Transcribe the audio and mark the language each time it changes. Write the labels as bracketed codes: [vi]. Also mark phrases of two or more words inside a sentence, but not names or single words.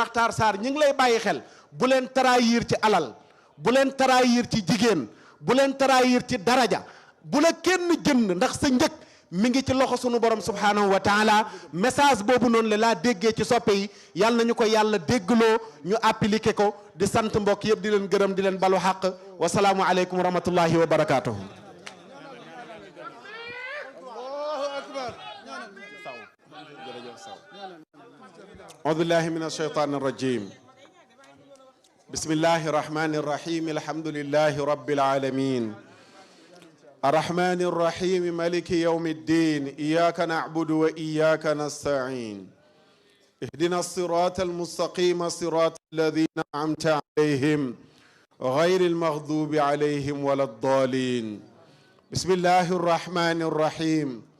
[wo] Makhtar Sarr ñi ngi lay bàyyi xel bu leen trahir ci alal bu leen trahir ci jigéen bu leen trahir ci daraja bu la kenn jënd ndax sa njëg mi ngi ci loxo sunu borom [ar] سبحانه وتعالى [wo] message boobu noonu la laa déggee ci soppe yi yàlla nañu ko yàlla déggloo ñu appliqué ko di sant mbokk yëpp di leen gërëm di leen balu xaq [ar] والسلام عليكم ورحمة الله وبركاته أعوذ بالله من الشيطان الرجيم بسم الله الرحمن الرحيم الحمد لله رب العالمين الرحمن الرحيم مالك يوم الدين إياك نعبد وإياك نستعين اهدنا الصراط المستقيم صراط الذين أنعمت عليهم غير المغضوب عليهم ولا الضالين بسم الله الرحمن الرحيم